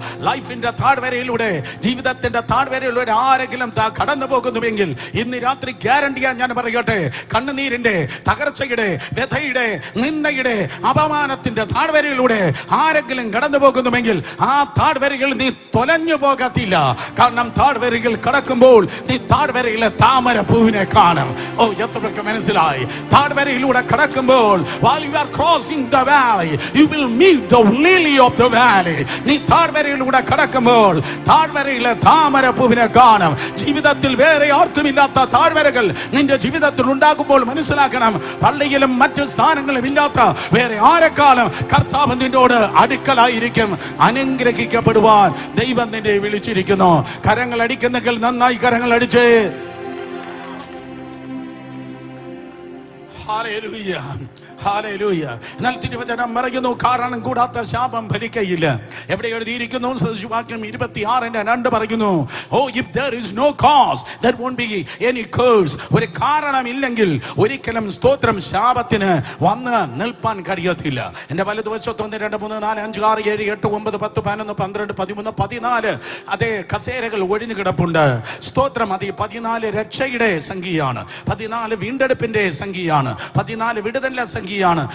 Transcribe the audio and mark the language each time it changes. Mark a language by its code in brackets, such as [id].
[ml] ലൈഫിന്റെ താഴ്വരയിലൂടെ, ജീവിതത്തിന്റെ താഴ്വരയിലൂടെ ആരെങ്കിലും കടന്നു പോകുന്നുവെങ്കിൽ ഇന്ന് രാത്രി ഗ്യാരണ്ടിയാ ഞാൻ പറയട്ടെ, കണ്ണുനീരിന്റെ, തകർച്ചയുടെ, വ്യഥയുടെ, നിന്ദയുടെ, അപമാനത്തിന്റെ താഴ്വരയിലൂടെ ആരെങ്കിലും കടന്നു പോകുന്നുവെങ്കിൽ ആ താഴ്വരയിൽ നീ തൊലഞ്ഞു പോകത്തില്ല. കാരണം താഴ്വരയിൽ കടക്കുമ്പോൾ നീ താഴ്വരയിലെ താമര പൂവിനെ കാണും. ഓ, എത്രയൊക്കെ മനസ്സിലായി? താഴ്വരയിലൂടെ കടക്കുമ്പോൾ [en] while you are crossing the valley you will meet the lily of the valley. [ml] നീ താഴ്വരയിലൂടെ കടക്കുമ്പോൾ താഴ്വരയിലെ താമരപ്പൂവിനെ കാണും. ജീവിതത്തിൽ വേറെ ആർക്കുമില്ലാത്ത താഴ്വരകൾ നിന്റെ ജീവിതത്തിൽ ഉണ്ടാകുമ്പോൾ മനസ്സിലാക്കണം, പള്ളിയിലും മറ്റ് സ്ഥാനങ്ങളിലും ഇല്ലാത്ത വേറെ ആരെക്കാളും കർത്താവ് നിന്നോട് അടുക്കലായിരിക്കും. അനുഗ്രഹിക്കപ്പെടുവാൻ ദൈവം നിന്നെ വിളിച്ചിരിക്കുന്നു. കരങ്ങൾ അടിക്കുന്നെങ്കിൽ നന്നായി കരങ്ങൾ അടിച്ച്. Hallelujah, hallelujah. എന്നാൽ തിരുവചനം പറയുന്നു, കാരണം കൂടാത്ത ശാപം ഫലിക്കയില്ല. എവിടെ എഴുതിയിരിക്കുന്നു? സദൃശവാക്യം 26:2 പറയുന്നു, [en] Oh if there is no cause there won't be any curse. [ml] ഒരു കാരണമില്ലെങ്കിൽ ഒരിക്കലും സ്തോത്രം ശാപത്തിന് വന്ന് നിൽപ്പാൻ കഴിയത്തില്ല. എന്റെ വലതുവശത്ത് 1 2 3 4 5 6 7 8 9 10 11 12 13 14 അതേ കസേരകൾ ഒഴിഞ്ഞു കിടപ്പുണ്ട്. സ്തോത്രം. അത് 14 രക്ഷയുടെ സംഖ്യയാണ്, 14 വീണ്ടെടുപ്പിന്റെ സംഖ്യയാണ്, 14 വിടുതലിന്റെ സംഖ്യയാണ്.